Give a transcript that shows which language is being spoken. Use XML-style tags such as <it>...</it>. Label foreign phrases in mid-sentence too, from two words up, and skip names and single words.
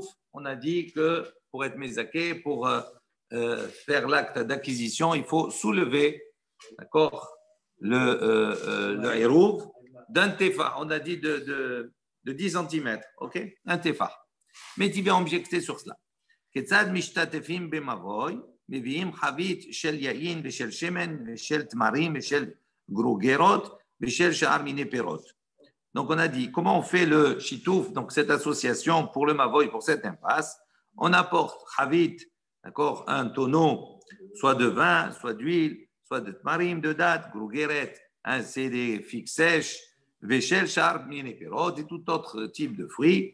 <fr>On a dit que pour être mézaké, pour faire l'acte d'acquisition, il faut soulever, d'accord, le hérouv d'un tefa. On a dit de 10 cm, ok, un tefa. Métiv vient objecter sur cela.</fr> <he>כיצד משתתפים במבוי, מביאים חבית של יין ושל שמן ושל תמרים ושל גרוגרות ושל שאר מיני פירות.</he> <fr>Donc on a dit comment on fait le shitouf, donc cette association pour le mavoy, pour cette impasse. On apporte chavit, d'accord, un tonneau, soit de vin, soit d'huile, soit de tmarim, de date, grogeret, c'est des figues sèches,</fr> <he>ושל שאר מיני פירות</he> <fr>et tout autre type de fruits.</fr>